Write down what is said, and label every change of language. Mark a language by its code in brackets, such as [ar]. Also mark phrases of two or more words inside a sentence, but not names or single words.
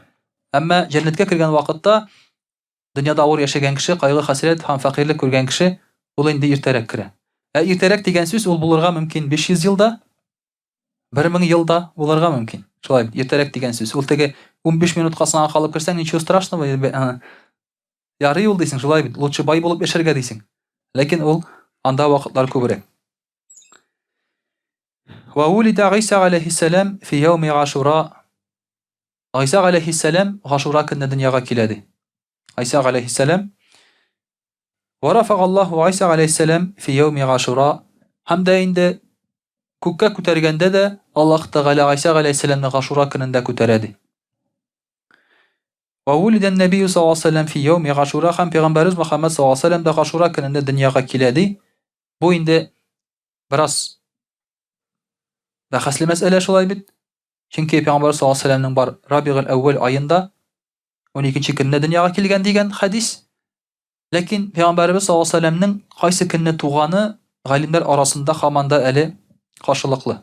[tt] Әмма җәннәткә кергән вакытта дөньяда авыр яшәгән кеше, кайгы, хәсрәт һәм фәкыйрьлек күргән кеше, ул инде иртәрәк керә. Иртәрәк дигән сүз ул булырга мөмкин 500 елда, 1000 елда булырга мөмкин. Шулай иртәрәк дигән сүз. Ул теге 15 минутка соңга калып керсәң, [ru] ничего страшного, [tt] ярый ул дисең, шулай бит. Лучше бай булып яшәргә дисең. Ләкин ул анда вакытлар күбрәк. [ar] وولد عيسى عليه السلام في يوم عاشوراء. [tt] Иса алейхиссалам Ашура көнне дөньяга килә ди. [ar] عيسى عليه السلام ورفع الله عيسى عليه السلام في يوم عاشوراء. [tt] Һәм дә инде күккә күтәргәндә дә Аллаһ Тәгалә Иса алейхиссаламны Ашура көнендә күтәрә ди. [ar] وولد النبي صلى الله عليه وسلم في يوم عاشوراء. [tt] Һәм пәйгамбәрбез Мөхәммәд [ar] صلى الله عليه وسلم [tt] да Ашура көнендә дөньяга килә ди. Бу инде бераз бәхәсле мәсьәлә, шулай бит. Чөнки пәйгамбәр [ar] صلى الله عليه وسلم [tt] бар Рабигъул әүвәл аенда 12нче көнне дөньяга килгән дигән хадис. Ләкин пәйгамбәрбез [ar] صلى الله عليه وسلم [tt] кайсы көнне туганы галимнәр арасында һаманда әле каршылыклы.